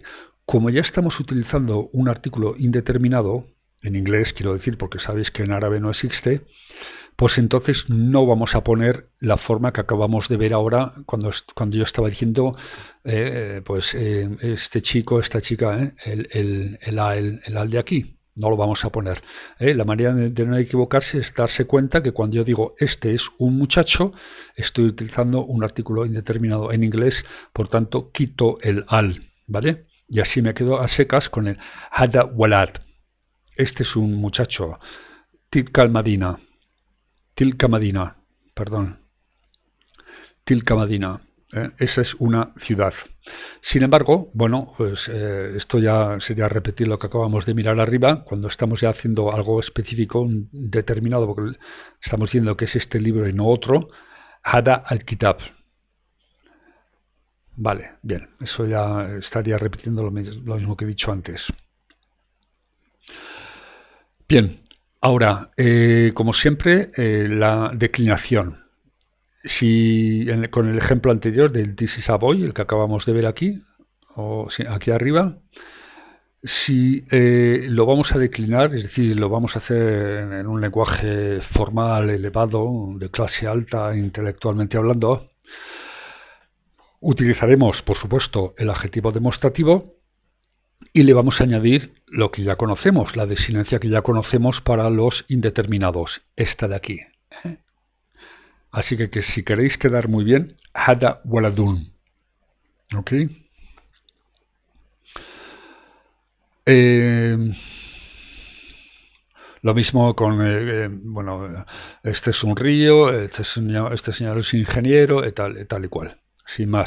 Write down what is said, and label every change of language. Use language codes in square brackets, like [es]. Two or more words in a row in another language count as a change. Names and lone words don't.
[es] Como ya estamos utilizando un artículo indeterminado, en inglés quiero decir, porque sabéis que en árabe no existe, pues entonces no vamos a poner la forma que acabamos de ver ahora cuando yo estaba diciendo, este chico, esta chica, el al de aquí. No lo vamos a poner. La manera de no equivocarse es darse cuenta que cuando yo digo este es un muchacho, estoy utilizando un artículo indeterminado en inglés, por tanto quito el al, ¿vale? Y así me quedo a secas con el [ar] هذا ولد. [es] Este es un muchacho. [ar] تلك المدينة. تلك مدينة, perdón. تلك مدينة. [es] Esa es una ciudad. Sin embargo, bueno, pues esto ya sería repetir lo que acabamos de mirar arriba, cuando estamos ya haciendo algo específico, determinado, porque estamos diciendo que es este libro y no otro. [ar] هذا الكتاب. [es] Vale, bien, eso ya estaría repitiendo lo mismo que he dicho antes. Bien, ahora, como siempre, la declinación. Si con el ejemplo anterior del [en] This is a boy, [es] el que acabamos de ver aquí, o aquí arriba, si lo vamos a declinar, es decir, lo vamos a hacer en un lenguaje formal, elevado, de clase alta, intelectualmente hablando, utilizaremos, por supuesto, el adjetivo demostrativo y le vamos a añadir lo que ya conocemos, la designancia que ya conocemos para los indeterminados, esta de aquí. Así que si queréis quedar muy bien, [ar] هذا ولدٌ. [es] ¿Ok? Lo mismo con, bueno, este es un río, este señor es ingeniero, tal y cual, sin más.